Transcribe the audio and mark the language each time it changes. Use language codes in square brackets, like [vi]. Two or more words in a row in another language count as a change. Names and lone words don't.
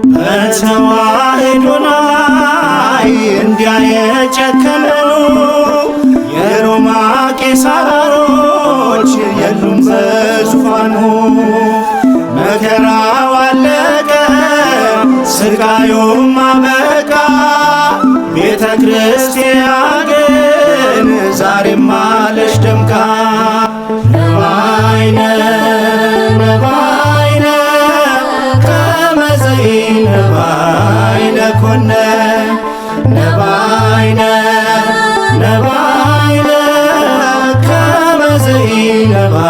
[am] በተዋሕዶ ላይ እንዲያ የጨከኑ የሮማ ቄሳሮች የሉም በዙፋኑ። መከራው አለቀ፣ ስቃዩም አበቃ። ቤተ ክርስቲያን ግን ዛሬም አለች ደምቃ። [gez] ነባይነ፣ ነባይነ፣ ከመ ዘይነባይነ ኮነ። ነባይነ፣ ነባይነ፣ ከመ ዘይነባይነ